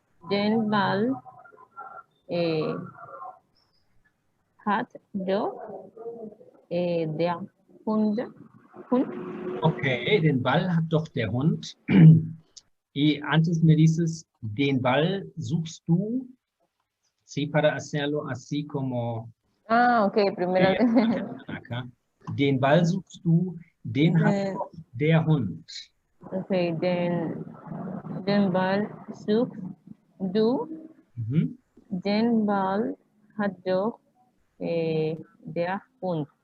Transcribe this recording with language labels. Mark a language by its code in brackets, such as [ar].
[de] Den Ball hat doch der Hund. Okay, den Ball hat doch der Hund. [es] Y antes me dices, [de] den Ball suchst du. [es] Sí, para hacerlo así como... Ah, ok, primero. Acá. [de] Den Ball suchst du, den hat doch der Hund. Ok, den Ball suchst du. Mhm. Den Ball hat doch der Hund.